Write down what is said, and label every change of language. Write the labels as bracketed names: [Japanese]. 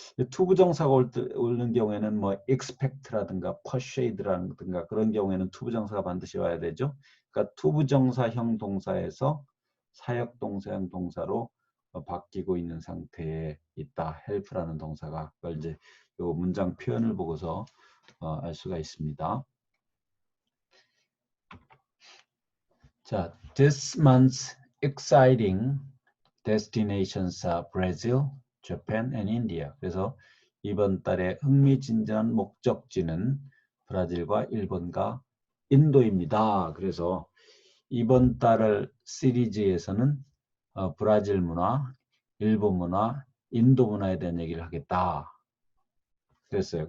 [Korean] 투부정사가 오는 경우에는 뭐 expect라든가 persuade라든가 그런 경우에는 투부정사가 반드시 와야 되죠. 그러니까 투부정사형 동사에서 사역동사형 동사로 바뀌고 있는 상태에 있다. help라는 동사가 그걸 이제 요 문장 표현을 보고서 알 수가 있습니다. [English] 자, this month's exciting destinations are Brazil, Japan, and India. [Korean] 그래서 이번 달에 흥미진진한 목적지는 브라질과 일본과 인도입니다. 그래서 이번 달을 시리즈에서는 브라질 문화, 일본 문화, 인도 문화에 대한 얘기를 하겠다. 그랬어요.